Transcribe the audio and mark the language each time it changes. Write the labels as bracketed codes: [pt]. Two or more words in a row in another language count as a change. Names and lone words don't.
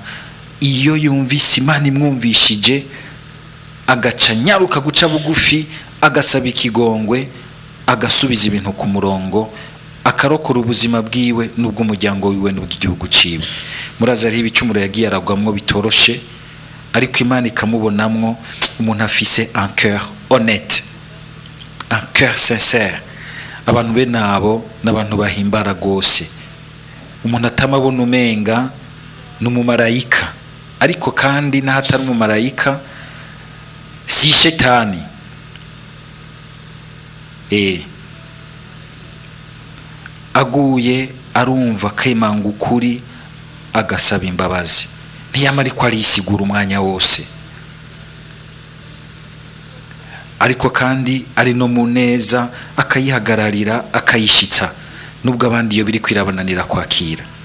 [rn] Iyo yumvise Imana imwumvishije, agaca nyaruka guca bugufi, agasaba ikigongwe, agasubiza ibintu ku murongo, akarokora ubuzima bwiwe n'ubw'umuryango wiwe n'ubw'igihugu ciwe. Muraza ari ibicumuro yagiye aragwamwo bitoroshe, ariko Imana ikamubonamwo umuntu afise [fr] un cœur honnête, un cœur sincère. [rn] Abantu be nabo n'abantu bahimbara gose, umuntu atamabona umenga n'umumarayika, ariko kandi n'ahatari umumarayika si shetani. Aguye arumva kemanga ukuri, agasaba imbabazi, ntiyamara ko arisigura umwanya wose, ariko kandi ari no muneza akayihagararira, akayishitsa nubwo abandi iyo biri kwirabananira kwakira.